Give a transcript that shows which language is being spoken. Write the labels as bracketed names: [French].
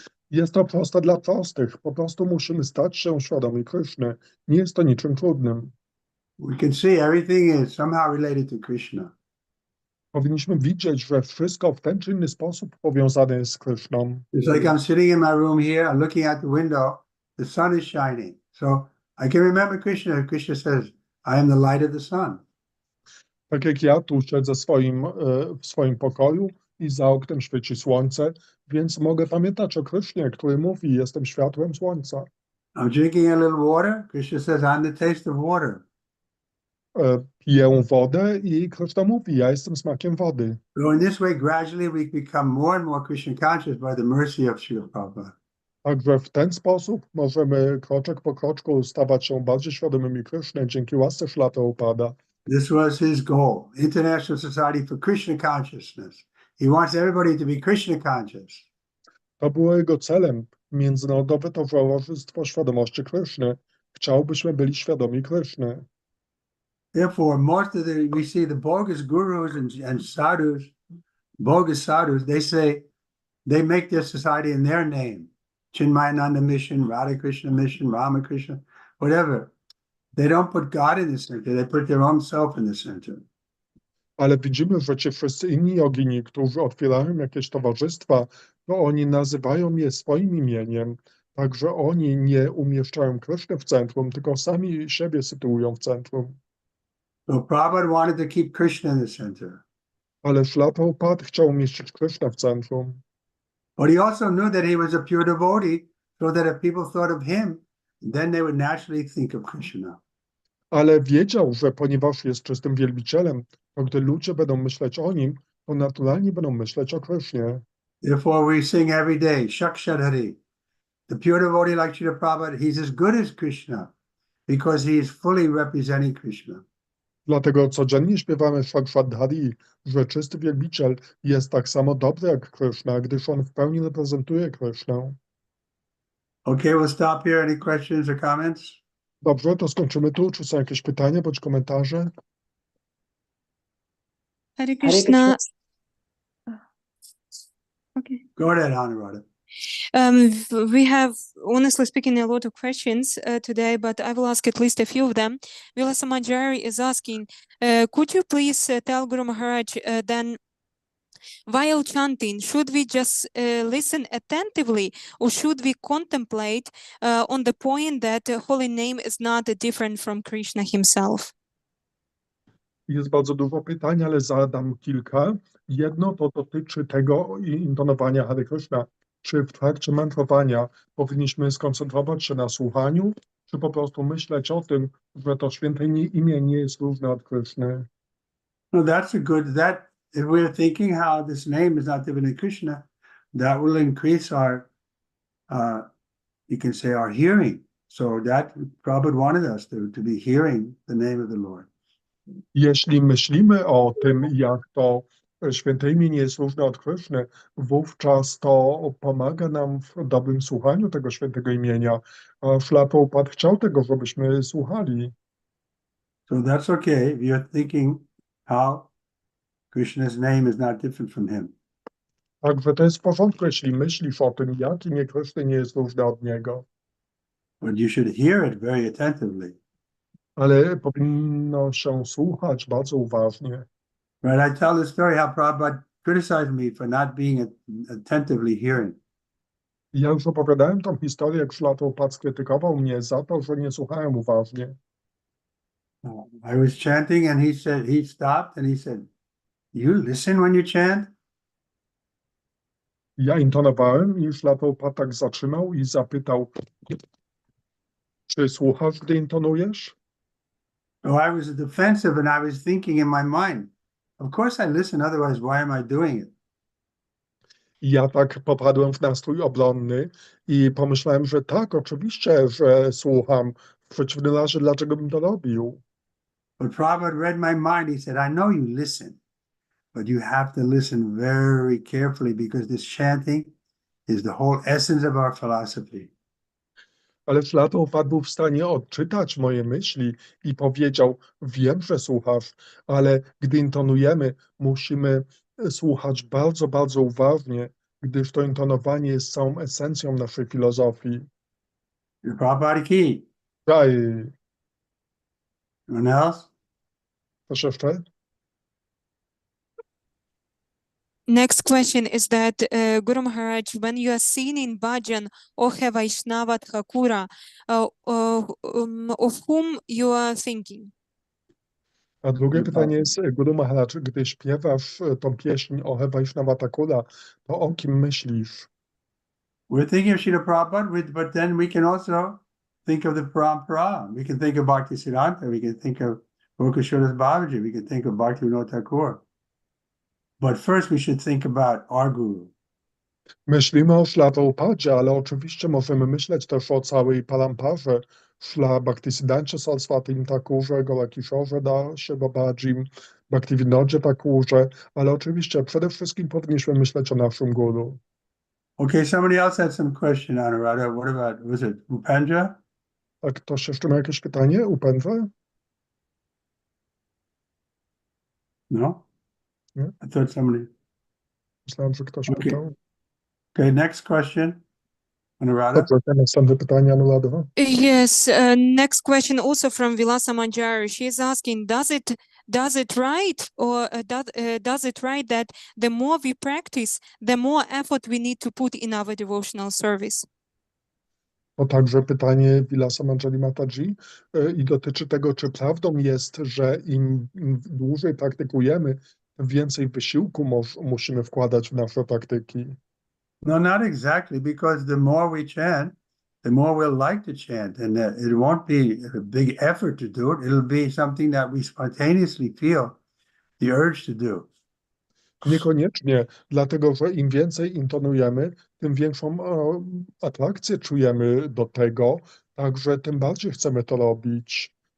[Polish] Jest to proste dla prostych. Po prostu musimy stać się świadomi Kryszny. Nie jest to niczym trudnym. [English] We can see everything is somehow related to Krishna. [Polish] Powinniśmy widzieć, że wszystko w ten czy inny sposób powiązane jest z Kryszną. [English] It's like I'm sitting in my room here, I'm looking out the window, the sun is shining. So I can remember Krishna. Krishna says, I am the light of the sun. [Polish] Tak jak ja tu siedzę w swoim pokoju i za oknem świeci słońce, więc mogę pamiętać o Krysznie, który mówi, jestem światłem słońca. [English] I'm drinking a little water. Krishna says, I'm the taste of water. [Polish] Piję wodę i Kryszna mówi, ja jestem smakiem wody. [English] So in this way, gradually we become more and more Krishna conscious by the mercy of Srila Prabhupada. [Polish] Także w ten sposób możemy kroczek po kroczku stawać się bardziej świadomymi Kryszny dzięki łasce Śrila Prabhupada. [English] This was his goal, International Society for Krishna Consciousness. He wants everybody to be Krishna conscious. [Polish] To było jego celem, Międzynarodowe Towarzystwo Świadomości Kryszny. Chciałbyśmy byli świadomi Kryszny. [English] Therefore, most of we see the bogus gurus and sadhus, bogus sadhus, they make their society in their name. Chinmayananda Mission, Radha Krishna Mission, Ramakrishna, whatever. They don't put God in the center, they put their own self in the center. [Polish] Ale widzimy, że ci wszyscy inni jogini, którzy otwierają jakieś towarzystwa, to oni nazywają je swoim imieniem. Także oni nie umieszczają Kryszny w centrum, tylko sami siebie sytuują w centrum. [English] So Prabhupada wanted to keep Krishna in the center. [Polish] Ale Śrila Prabhupada chciał umieścić Krysznę w centrum. [English] But he also knew that he was a pure devotee, so that if people thought of him, then they would naturally think of Krishna. [Polish] Ale wiedział, że ponieważ jest czystym wielbicielem, to gdy ludzie będą myśleć o nim, to naturalnie będą myśleć o Krysznie. [English] Therefore we sing every day, Shakshadhari. The pure devotee like Srila Prabhupada, he's as good as Krishna, because he is fully representing Krishna. [Polish] Dlatego codziennie śpiewamy Shakshadhari, że czysty wielbiciel jest tak samo dobry jak Kryszna, gdyż on w pełni reprezentuje Krysznę. [English] Okay, we'll stop here. Any questions or comments? [Polish] Dobrze, to skończymy tu. Czy są jakieś pytania bądź komentarze? [English] Hare Krishna. Okay. Go ahead, Anuradha. We have, honestly speaking, a lot of questions today, but I will ask at least a few of them. Vilasa Manjari is asking, could you please tell Guru Maharaj then, while chanting, should we just listen attentively, or should we contemplate on the point that holy name is not different from Krishna himself? [Polish] Jest bardzo dużo pytań, ale zadam kilka. Jedno to dotyczy tego intonowania Hare Krishna. Czy w trakcie mantrowania powinniśmy skoncentrować się na słuchaniu, czy po prostu myśleć o tym, że to święte imię nie jest różne od Kryszny? [English] No, that's a good, if we're thinking how this name is not different than Krishna, that will increase our, you can say our hearing. So that Prabhupada wanted us to be hearing the name of the Lord. [Polish] Jeśli myślimy o tym, jak to święte imię nie jest różne od Kryszny, wówczas to pomaga nam w dobrym słuchaniu tego świętego imienia. A Śrila Prabhupada chciał tego, żebyśmy słuchali. [English] So that's okay if you're thinking how Krishna's name is not different from him. [Polish] Także to jest w porządku, jeśli myślisz o tym, jak imię Kryszny nie jest różne od niego. [English] But you should hear it very attentively. [Polish] Ale powinno się słuchać bardzo uważnie. [English] Right, I tell the story how Prabhupada criticized me for not being attentively hearing. [Polish] Ja już opowiadałem tą historię, jak Śrila Prabhupada skrytykował mnie za to, że nie słuchałem uważnie. [English] I was chanting and he stopped and he said, you listen when you chant? [Polish] Ja intonowałem i Śrila Prabhupada tak zatrzymał i zapytał, czy słuchasz, gdy intonujesz? [English] So I was defensive and I was thinking in my mind, of course I listen, otherwise why am I doing it? [Polish] I ja tak popadłem w nastrój obronny i pomyślałem, że tak, oczywiście, że słucham. W przeciwnym razie, dlaczego bym to robił? [English] But Prabhupada read my mind. He said, I know you listen, but you have to listen very carefully because this chanting is the whole essence of our philosophy. [Polish] Ale Szlatopat był w stanie odczytać moje myśli i powiedział, wiem, że słuchasz, ale gdy intonujemy, musimy słuchać bardzo, bardzo uważnie, gdyż to intonowanie jest całą esencją naszej filozofii. [Hindi] Prabhupada ki. Jai. [English] Anyone else? [Polish] Proszę jeszcze? [English] Next question is that Guru Maharaj, when you are seen in bhajan, Ohe Vaishnava Thakura, of whom you are thinking? [Polish] A drugie pytanie jest, Guru Maharaj, gdy śpiewasz tą pieśń Ohe Vaishnava Thakura, to o kim myślisz? [English] We're thinking of Srila Prabhupada, but then we can also think of the Parampara. We can think of Bhaktisiddhanta. We can think of Gokashodas Babaji. We can think of Bhaktivinoda Thakur. But first we should think about our Guru. [Polish] Myślimy o Śla Prabhupadzie, ale oczywiście możemy myśleć też o całej paramparze, Śla Bhaktisiddhanta Saraswatim Thakurze, Golakishorze Dasie Babajim, Bhaktivinodzie Thakurze, ale oczywiście przede wszystkim powinniśmy myśleć o naszym guru. [English] Okay, somebody else had some question, Anuradha. What about, was it Upendra? [Polish] A ktoś jeszcze ma jakieś pytanie? Upendra? No? [English] Yeah. I thought somebody. [Polish] Myślałem, że ktoś [English] Okay. [Polish] pytał. [English] Okay, next question. Anuradha. [Polish] Dobrze, następne pytanie, Anuradha. [English] Yes, next question also from Vilasa Manjari. She is asking, does it right or does it right that the more we practice, the more effort we need to put in our devotional service? [Polish] To także pytanie Vilasa Manjari Mataji i dotyczy tego, czy prawdą jest, że im dłużej praktykujemy, tym więcej wysiłku musimy wkładać w nasze praktyki. [English] No, not exactly, because the more we chant, the more we'll like to chant, and it won't be a big effort to do it. It'll be something that we spontaneously feel the urge to do. [Polish] Niekoniecznie, dlatego że im więcej intonujemy, tym większą atrakcję czujemy do tego, także tym bardziej chcemy to robić.